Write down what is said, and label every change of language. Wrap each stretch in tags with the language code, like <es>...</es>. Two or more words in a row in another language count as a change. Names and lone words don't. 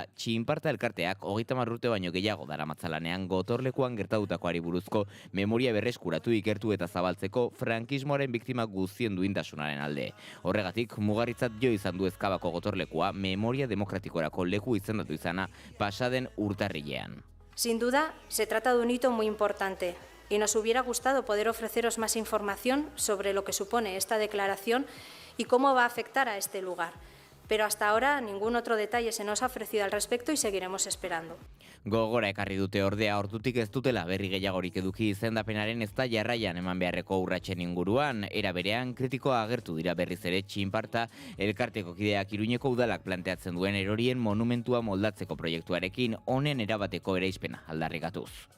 <eu>Txinparta elkarteak 30 urte baino gehiago daramatzalanean gotorlekuan gertatutakoari buruzko memoria berreskuratu, ikertu eta zabaltzeko frankismoaren biktima guztien duintasunaren alde. Horregatik, mugarritzat jo izan du Ezkabako gotorlekua memoria demokratikorako leku izendatu izana pasaden urtarrilean.</eu> <es>Sin duda, se trata de un hito muy importante. Y nos hubiera gustado poder ofreceros más información sobre lo que supone esta declaración y cómo va a afectar a este lugar. Pero hasta ahora ningún otro detalle se nos ha ofrecido al respecto y seguiremos esperando.</es> <eu>Gogora ekarri dute ordea ordutik ez dutela berri gehiagorik eduki izendapenaren ez da jarraian eman beharreko urratsen inguruan. Era berean kritikoa agertu dira berriz ere Txinparta elkarteko kideak Iruñeko udalak planteatzen duen erorien monumentua moldatzeko proiektuarekin honen erabateko ereizpena aldarrikatuz.</eu>